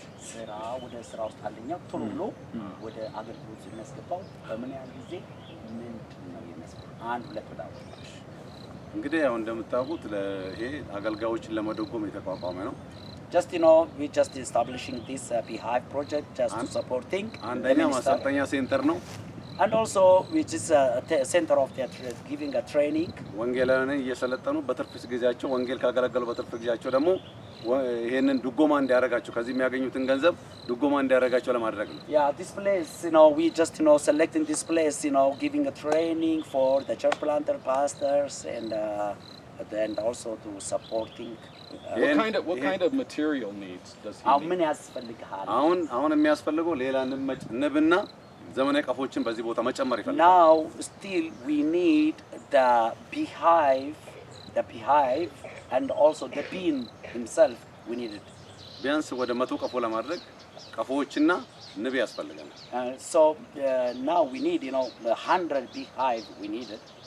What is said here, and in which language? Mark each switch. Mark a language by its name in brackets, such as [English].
[Amharic] ስራ ወደ ስራ ውስጥ አንደኛው ቶሎ ብሎ ወደ አገልግሎት የሚያስገባው በምን ያህል ጊዜ ምንድነው የሚያስፈልገው? አንድ ሁለት ብላው እንግዲህ ያው እንደምታውቁት ለይሄ አገልጋዮችን ለመደጎም የተቋቋመ ነው. [English] just we just establishing this beehive project just to supporting [Amharic] አንደኛ ማሰልጠኛ ሴንተር ነው. [English] and also which is a center of the giving a training [Amharic] ወንጌላውያን እየሰለጠኑ በትርፍ ጊዜያቸው ወንጌል ካገለገሉ በትርፍ ጊዜያቸው ደግሞ ይሄንን ድጎማ እንዲያረጋቸው ከዚህ የሚያገኙትን ገንዘብ ድጎማ እንዲያረጋቸው ለማድረግ ነው. [English] Yeah, this place we just selecting this place giving a training for the church planter pastors and also to supporting what kind of material needs does he need? [Amharic] ምን ያስፈልጋል? አሁን የሚያስፈልገው ሌላ ንብና ዘመናዊ ቀፎችን በዚህ ቦታ መጨመር ይፈልጋል. [English] Now still we need the beehive and also the bee himself we need it. [Amharic] ቢያንስ ወደ 100 ቀፎ ለማድረግ ቀፎዎችና ንብ ያስፈልጋል. [English] So now we need 100 beehive we need it.